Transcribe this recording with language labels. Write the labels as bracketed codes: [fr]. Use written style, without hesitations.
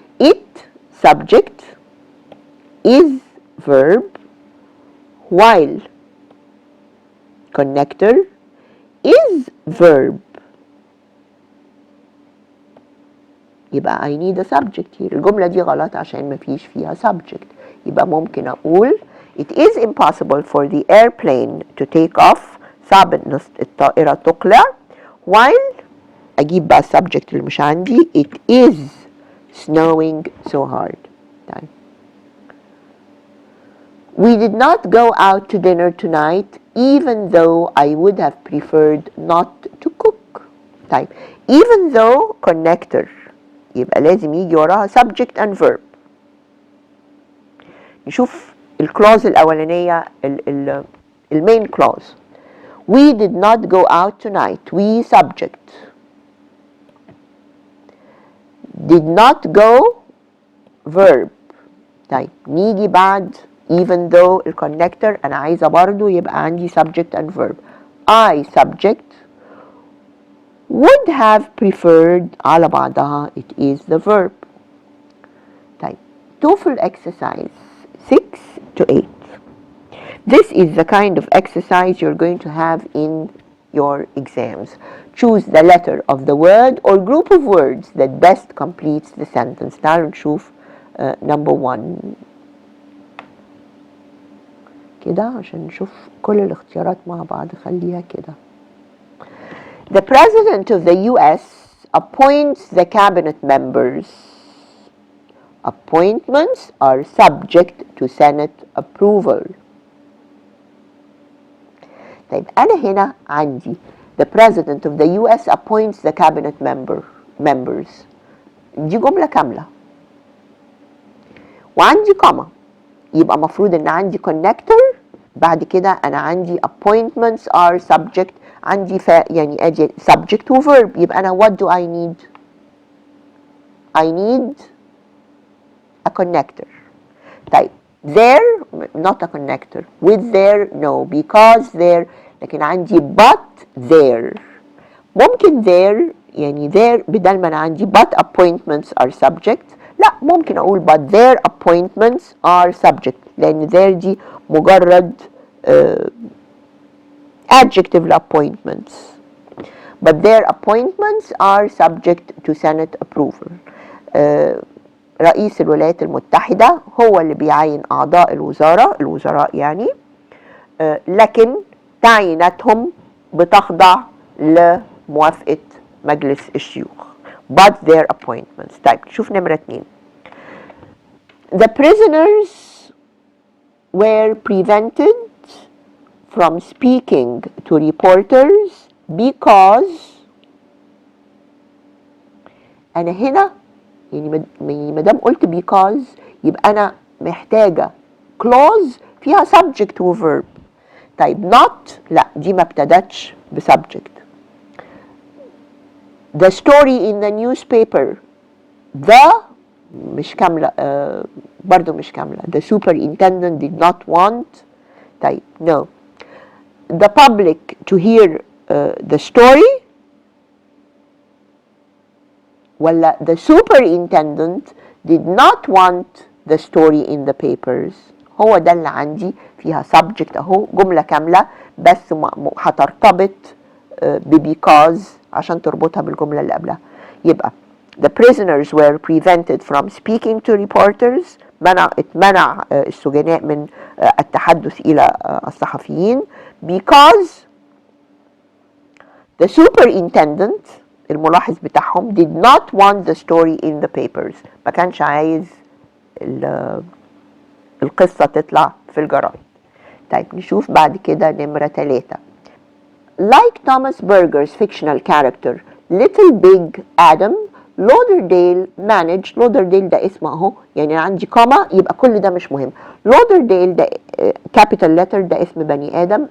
[en] It subject is verb while connector is verb. [ar] يبقى [en] I need a subject here. [ar] الجملة دي غلط عشان مفيش فيها subject. يبقى ممكن أقول [en] It is impossible for the airplane to take off. [ar] صعب إن الطائرة تقلع. While أجيب بقى subject اللي مش عندي. [en] It is snowing so hard. طيب. We did not go out to dinner tonight even though I would have preferred not to cook. طيب. Even though connector. [ar] يبقى لازم يجي وراها subject and verb. نشوف الكلوز الأولانية المين كلوز. [en] We did not go out tonight. We subject. Did not go verb. [ar] طيب نيجي بعد even though الكونكتور أنا عايزة برضو يبقى عندي subject and verb. [en] I subject would have preferred [ar] على بعضها [en] it is the verb. طيب TOEFL exercise 6 to 8. This is the kind of exercise you're going to have in your exams. Choose the letter of the word or group of words that best completes the sentence. [ar] تعالوا نشوف number 1 كده عشان نشوف كل الاختيارات مع بعض. خليها كده. [en] The President of the U.S. appoints the cabinet members. Appointments are subject to Senate approval. [ar] طيب أنا هنا عندي [en] the President of the U.S. appoints the cabinet members. [ar] دي جملة كاملة. وعندي كوما. يبقى مفروض إن عندي connector. بعد كده أنا عندي [en] appointments are subject. [ar] عندي يعني أدي subject و verb. يبقى أنا [en] what do I need? I need a connector. طيب there not a connector. With there no. Because there. [ar] لكن عندي [en] but there. [ar] ممكن there يعني there بدل ما أنا عندي but appointments are subject. لا ممكن أقول [en] but their appointments are subject. [ar] لأن there دي مجرد adjective appointments. [en] But their appointments are subject to Senate approval. [ar] رئيس الولايات المتحدة هو اللي بيعين أعضاء الوزراء يعني. لكن تعييناتهم بتخضع لموافقة مجلس الشيوخ. [en] But their appointments. [ar] طيب شوف نمرة 2. [en] The prisoners were prevented from speaking to reporters because [ar] أنا هنا يعني مادام قلت because يبقى أنا محتاجة clause فيها subject و verb. طيب not لا دي ما ابتدتش بسubject. [en] The story in the newspaper. [ar] The مش كاملة برضو مش كاملة. [en] The superintendent did not want. طيب no. The public to hear the story. [ar] ولا [en] the superintendent did not want the story in the papers. [ar] هو ده اللي عندي فيها subject اهو جملة كاملة بس هترتبط because عشان تربطها بالجملة اللي قبلها. [en] يبقى the prisoners were prevented from speaking to reporters. [ar] اتمنع السجناء من التحدث إلى الصحفيين [en] because the superintendent الملاحظ بتاعهم did not want the story in the papers. [ar] ما كانش عايز القصة تطلع في الجرايد. طيب نشوف بعد كده نمرة 3. [en] Like Thomas Berger's fictional character Little Big Adam, Lauderdale managed. [ar] لودرديل ده اسم اهو، يعني عندي كوما يبقى كل ده مش مهم. لودرديل ده capital letter، ده اسم بني آدم.